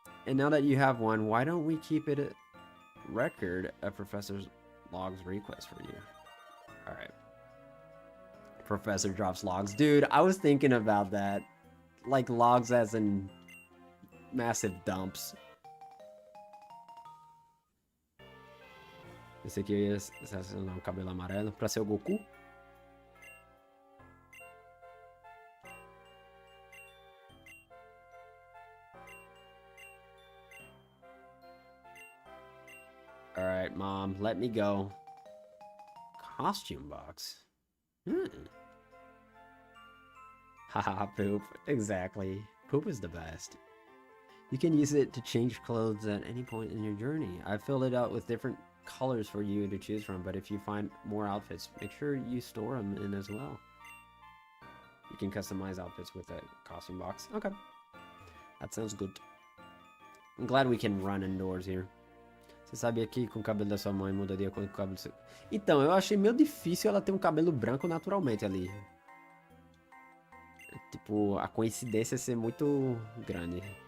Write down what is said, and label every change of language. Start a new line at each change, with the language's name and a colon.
English: And now that you have one, why don't we keep it a record of Professor Log's request for you? All right. Professor drops logs. Dude, I was thinking about that. Like logs as in massive dumps.
Portuguese: Esse aqui é o cabelo amarelo pra ser o Goku.
English: Alright, Mom, let me go. Costume box. Haha, poop. Exactly. Poop is the best. You can use it to change clothes at any point in your journey. I've filled it out with different colors for you to choose from, but if you find more outfits, make sure you store them in as well. You can customize outfits with a costume box. Okay. That sounds good. I'm glad we can run indoors here.
Portuguese: Você sabia que com o cabelo da sua mãe mudaria com o cabelo do seu... Então, eu achei meio difícil ela ter um cabelo branco naturalmente ali. Tipo, a coincidência ser muito grande.